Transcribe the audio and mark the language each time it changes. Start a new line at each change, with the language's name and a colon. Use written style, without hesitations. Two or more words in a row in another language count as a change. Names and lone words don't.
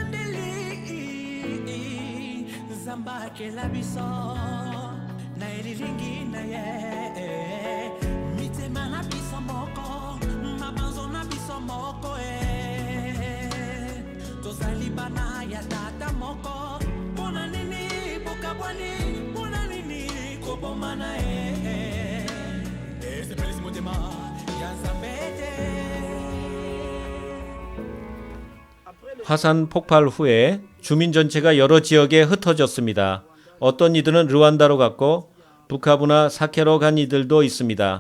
Lingala: bandeli zamba kela biso na elilingi na ye mitema na biso moko mabanzo na biso moko tozali bana ya tata moko pona nini bokabwani pona nini kobomana
Korean: 화산 폭발 후에 주민 전체가 여러 지역에 흩어졌습니다. 어떤 이들은 르완다로 갔고 부카부나 사케로 간 이들도 있습니다.